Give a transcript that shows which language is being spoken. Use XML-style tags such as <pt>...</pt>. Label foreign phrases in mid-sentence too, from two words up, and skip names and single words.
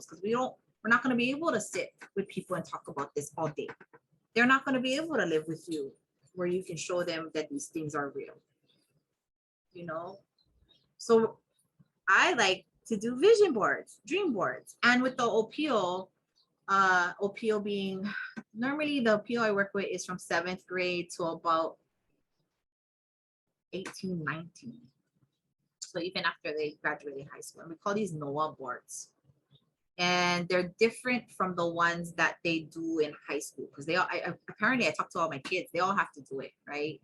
<en>Because we're not going to be able to sit with people and talk about this all day. They're not going to be able to live with you where you can show them that these things are real, you know? So I like to do vision boards, dream boards. And with the ʻōpio, ʻōpio being, normally the ʻōpio I work with is from 7th grade to about 18, 19. So even after they graduated high school, and we call these NOAA boards. And they're different from the ones that they do in high school, because they all, apparently I talked to all my kids, they all have to do it, right?</en>